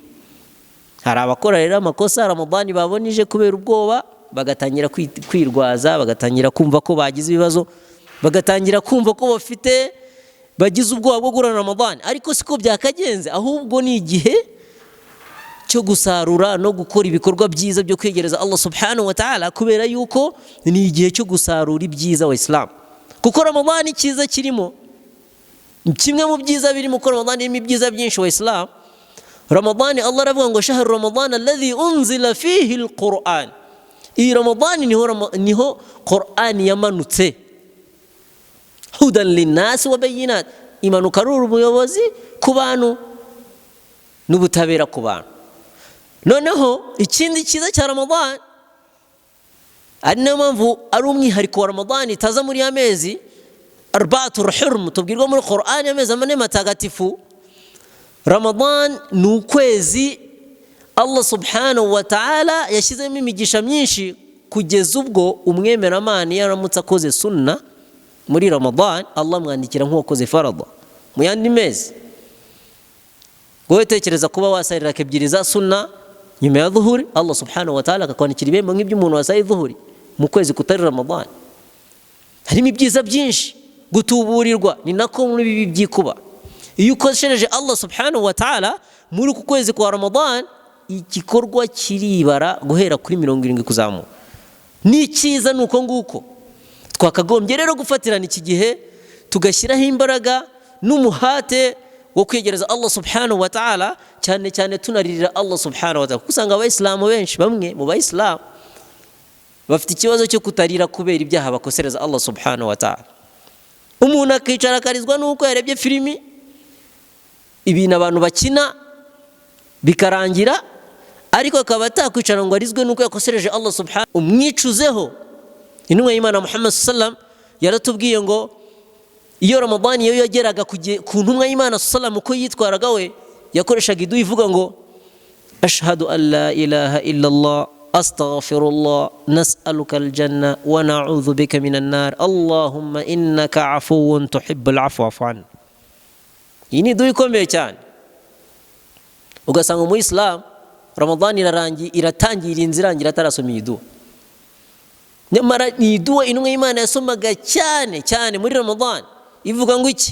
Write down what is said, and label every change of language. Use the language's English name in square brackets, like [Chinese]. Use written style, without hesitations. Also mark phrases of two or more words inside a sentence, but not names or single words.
[Kinyarwanda] Hari abakora rero amakosa Ramadan babonije kubera ubwoba, bagatangira kwirwaza, bagatangira kumva ko bagize ibibazo, bagatangira kumva ko bafite bagize ubwoba bwo gurana Ramadan, ariko siko byakagenze. Ahubwo ni igihe cyo gusarura no gukora ibikorwa byiza byo kwegereza Allah [Arabic] سبحانه وتعالى, [Kinyarwanda] kubera yuko ni igihe cyo gusarura ibyiza wa Islam. Kuko Ramadan icyiza kirimo, kimwe mu byiza biri mu Ramadan irimo ibyiza byinshi wa Islam. [Arabic] Ramadan Allah [Kinyarwanda] aravuga ngo [Arabic] شهر رمضان الذي أنزل فيه القرآن, [Kinyarwanda] iyi Ramadan niho Quran yamanutse, [Arabic] هدى للناس وبينات, [Kinyarwanda] imanuka ari umuyobozi ku bantu n'ubutabera ku bantu. Noneho ikindi cyiza cya Ramadan, ari nayo mpamvu ari umwihariko wa Ramadan itaza muri amezi [Arabic] أربعة حرم [Kinyarwanda] tubwirwa muri Quran, amezi amane matagatifu. Ramadan ni ukwezi Allah [Arabic] سبحانه وتعالى [Kinyarwanda] yashyizemo imigisha myinshi, kugeza ubwo umwemeramana yaramutse akoze sunna muri Ramadan Allah mwandikira nk'uwakoze farada mu yandi mezi. Wowe tekereza kuba wasarira ebyiri za sunna nyuma ya dhuhuri, Allah [Arabic] سبحانه وتعالى [Kinyarwanda] akakwandikira ibihembo nk'iby'umuntu wasaye dhuhuri mu kwezi kutari Ramadan. Harimo ibyiza byinshi, gutuburirwa ni nako muri bibi byikuba. Iyo ukoshereje Allah [Arabic] سبحانه وتعالى [Kinyarwanda] muri ku kwezi kwa Ramadan, igikorwa kiribara guhera kuri 70 kuzamuka. Ni cyiza nuko nguko twakagombye rero gufatirana iki gihe, tugashyiraho imbaraga n'umuhate wo kwegereza Allah [Arabic] سبحانه وتعالى, [Kinyarwanda] cyane cyane tunaririra Allah [Arabic] سبحانه وتعالى. [Kinyarwanda] Kusanga abayisilamu benshi, bamwe mu bayisilamu bafite ikibazo cyo kutarira kubera ibyaha bakosereza Allah [Arabic] سبحانه وتعالى. [Kinyarwanda] Umuntu akicara akarizwa nuko yarebye filimi, ibintu abantu bakina bikarangira, ariko akaba atakwicara ngo arizwe nuko yakosereje Allah subhanahu. Umwicuzeho. Intumwa y'Imana Muhammad sallam yaratubwiye ngo iyo Ramadan iyo yageraga ku ntumwa y'Imana sallam uko yitwaraga we, yakoreshaga idu ivuga ngo [Arabic] أشهد أن لا إله إلا الله أستغفر الله نسألك الجنة ونعوذ بك من النار اللهم إنك عفو تحب العفو فاعف. [Kinyarwanda] Iyi ni idu ikomeye cyane. Ugasanga mu Islam Ramadan iratangira inzirangira atarasoma idu. Nyamara ni idu intumwa y'Imana yasomaga cyane cyane muri Ramadan, ivuga ngo iki?